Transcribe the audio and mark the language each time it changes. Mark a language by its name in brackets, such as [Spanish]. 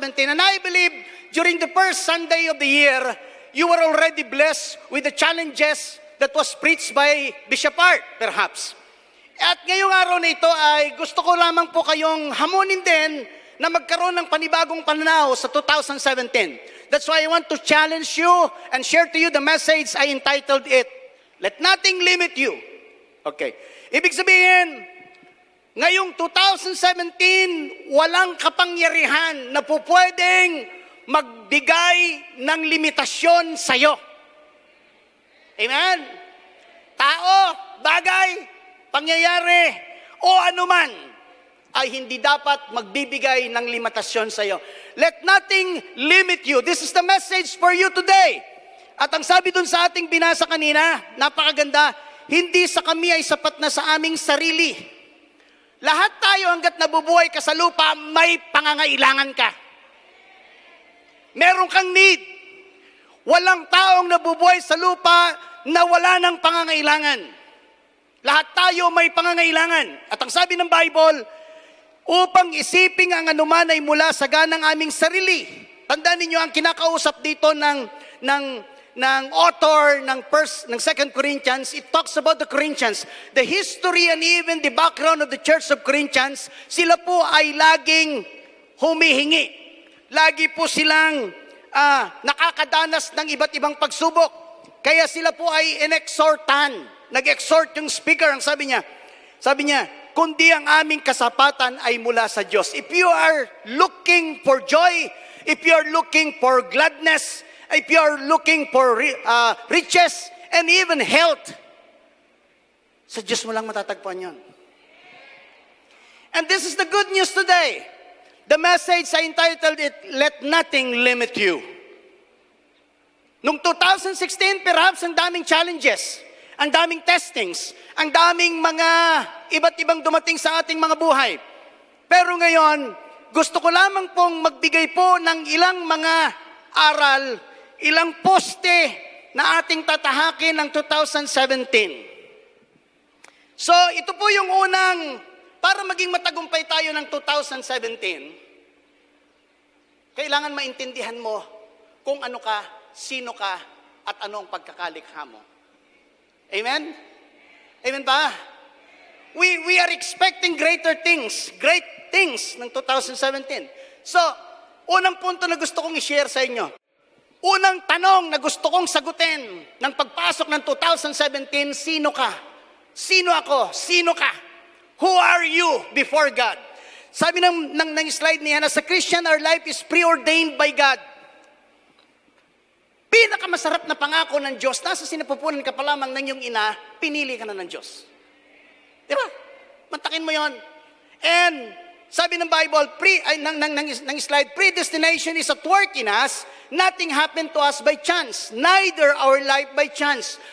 [English] And I believe during the first Sunday of the year, you were already blessed with the challenges that was preached by Bishop Art, perhaps. [Filipino] At ngayong araw na ito ay gusto ko lamang po kayong hamunin din na magkaroon ng panibagong pananaw sa 2017. [English] That's why I want to challenge you and share to you the message I entitled it, Let Nothing Limit You. Okay. [Filipino] Ibig sabihin, ngayong 2017, walang kapangyarihan na po pwedeng magbigay ng limitasyon sa'yo. Amen? Tao, bagay, pangyayari, o anuman ay hindi dapat magbibigay ng limitasyon sa'yo. [English] Let nothing limit you. This is the message for you today. [Filipino] At ang sabi dun sa ating binasa kanina, napakaganda, hindi sa kami ay sapat na sa aming sarili. Lahat tayo hanggat nabubuhay ka sa lupa, may pangangailangan ka. Meron kang need. Walang taong nabubuhay sa lupa na wala ng pangangailangan. Lahat tayo may pangangailangan. At ang sabi ng Bible, upang isiping ang anuman ay mula sa ganang aming sarili. Tandaan ninyo, ang kinakausap dito ng author ng 2 Corinthians, [English] it talks about the Corinthians. The history and even the background of the Church of Corinthians, [Filipino] sila po ay laging humihingi. Lagi po silang nakakadanas ng iba't ibang pagsubok. Kaya sila po ay inexhortan. Nag-exhort yung speaker, ang sabi niya, kundi ang aming kasapatan ay mula sa Diyos. [English] If you are looking for joy, if you are looking for gladness, if you are looking for riches and even health, [Filipino] sa Diyos mo lang matatagpuan yun. [English] And this is the good news today. The message I entitled it, Let Nothing Limit You. [Filipino] Noong 2016, perhaps ang daming challenges, ang daming testings, ang daming mga iba't ibang dumating sa ating mga buhay. Pero ngayon, gusto ko lamang pong magbigay po ng ilang mga aral, ilang poste na ating tatahakin ng 2017. So, ito po yung unang, para maging matagumpay tayo ng 2017, kailangan maintindihan mo kung ano ka, sino ka, at ano ang pagkakalikha mo. Amen? Amen ba? [English] We are expecting great things ng 2017. [Filipino] So, unang punto na gusto kong i-share sa inyo. Unang tanong na gusto kong sagutin ng pagpasok ng 2017, sino ka? Sino ako? Sino ka? [English] Who are you before God? [Filipino] Sabi ng slide niya, [English] as a Christian, our life is preordained by God. [Filipino] Pinakamasarap na pangako ng Diyos, nasa sinapupunan ka pa lamang ng iyong ina, pinili ka na ng Diyos. Di ba? Mantakin mo yon. [English] And [Filipino] sabi ng Bible, ng slide, [English] predestination is at work in us. Nothing happened to us by chance. Neither our life by chance.